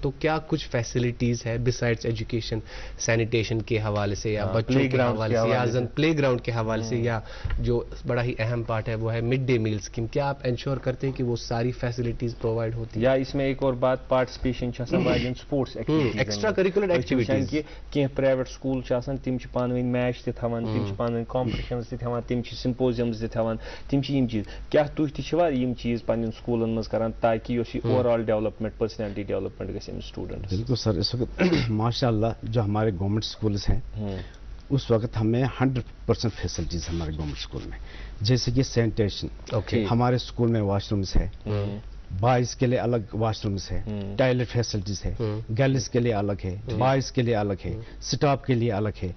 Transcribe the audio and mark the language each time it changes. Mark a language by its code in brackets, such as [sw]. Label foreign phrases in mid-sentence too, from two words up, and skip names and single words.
[hi] तो क्या कुछ फैसिलिटीज़ है [en] besides education, [hi] सैनिटेशन के हवाले से, या बच्चों के हवाले से, या [en] play ground [hi] के हवाले से, या जो बड़ा ही अहम पार्ट है वो है [en] mid day meal scheme, [hi] क्या आप इंश्योर करते हैं कि वो सारी फैसिलिटीज़ प्रोवाइड होती है? या इसमें एक और बात, [en] participation sports extra curricular activities, [ks] कहीं [en] private school [ks] तिम पानी मैच तवान, तिम पानी कॉम्पिटिशन तवान, तिम सिंपोजियम्स तवान, तिम चीज, क्या तुम चीज पन्न स्कूलन मज करान ताकि [en] overall development, personality development [ks] गए स्टूडेंट? [hi] बिल्कुल सर, इस वक्त माशाल्लाह जो हमारे [en] government schools [hi] हैं उस वक्त हमें 100% फैसिलिटीज हमारे [en] government school [hi] में, जैसे कि सैनिटेशन, हमारे स्कूल में वॉशरूम्स है, बॉयज के लिए अलग वॉशरूम्स है, [en] toilet facilities [hi] है, गर्ल्स के लिए अलग है, बॉयज के लिए अलग है, स्टाफ के लिए अलग है।